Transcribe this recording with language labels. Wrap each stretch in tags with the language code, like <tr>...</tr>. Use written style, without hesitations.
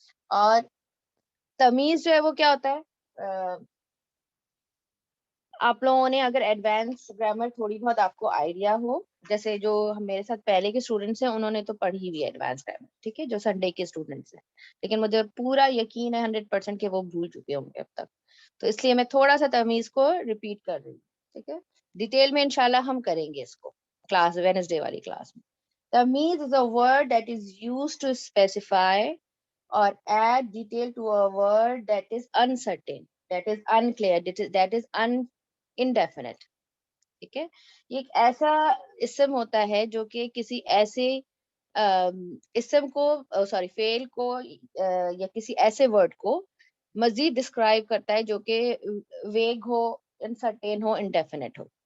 <ur>اور تمیز جو ہے وہ کیا ہوتا ہے, آپ لوگوں نے اگر ایڈوانس گرامر تھوڑی بہت آپ کو آئیڈیا ہو, جیسے جو میرے ساتھ پہلے کے اسٹوڈنٹس ہیں انہوں نے تو پڑھی ہوئی ہے ایڈوانس گرامر. ٹھیک ہے, جو سنڈے کے اسٹوڈنٹس ہیں, لیکن مجھے پورا یقین ہے 100% کہ وہ بھول چکے ہوں گے اب تک. تو اس لیے میں تھوڑا سا تمیز کو ریپیٹ کر رہی ہوں. ٹھیک ہے, ڈیٹیل میں انشاءاللہ ہم کریں گے اس کو کلاس وینسڈے والی کلاس میں.</ur> <en>Tameez is a word that is used to specify or add detail to a word that is uncertain, that is unclear, that is indefinite.</en> <ur>ٹھیک ہے, یہ ایک ایسا اسم ہوتا ہے جو کہ کسی ایسے اسم کو فعل کو یا کسی ایسے ورڈ کو مزید ڈسکرائب کرتا ہے جو کہ ویگ ہو, انسرٹین ہو, انڈیفینٹ ہو.</ur>